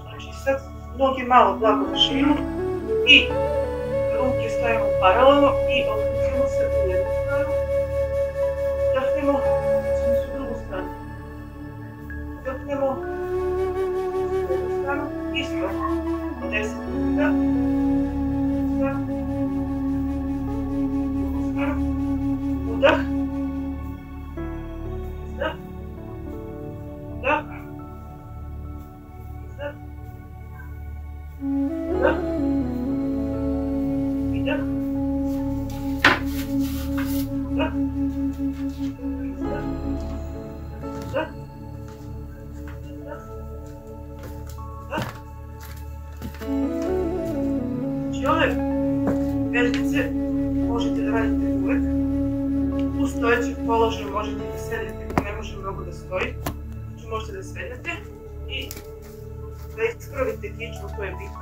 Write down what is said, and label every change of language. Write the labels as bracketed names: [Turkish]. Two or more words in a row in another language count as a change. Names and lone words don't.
[Serbian] Sad noge malo blago na širinu i ruke stavimo paralelno i okrećemo se u jednu stranu. Udahnemo, okrećemo se u drugu stranu. Udahnemo u jednu stranu, isto 10 puta. Drugu stranu, udah, izdah, udah, izdah. Udah, idah, udah, izdah, udah, izdah, udah. Znači ove vežbice možete da radite uvek. U stojećem položaju možete da sedete, ako ne može mnogo da stoji. Znači možete da sedete. I da ispravite kičmu, to je bitno.